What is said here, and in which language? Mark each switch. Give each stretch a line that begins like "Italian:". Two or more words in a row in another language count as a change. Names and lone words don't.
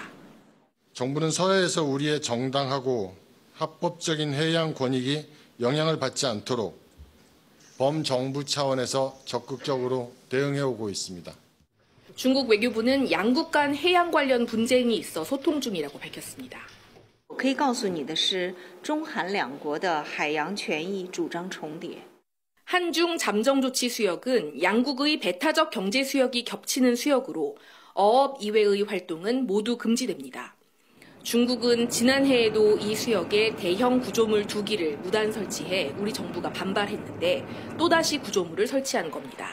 Korean: 정부는 서해에서 우리의 정당하고 합법적인 해양 권익이 영향을 받지 않도록 범정부 차원에서 적극적으로 대응해오고 있습니다. 중국 외교부는 양국 간 해양 관련 분쟁이 있어 소통 중이라고 밝혔습니다.
Chinese: 可以告诉你的是，中韩两国的海洋权益主张重叠。
Korean: 한중 잠정 조치 수역은 양국의 배타적 경제 수역이 겹치는 수역으로 어업 이외의 활동은 모두 금지됩니다. 중국은 지난해에도 이 수역에 대형 구조물 2기를 무단 설치해 우리 정부가 반발했는데 또다시 구조물을 설치한 겁니다.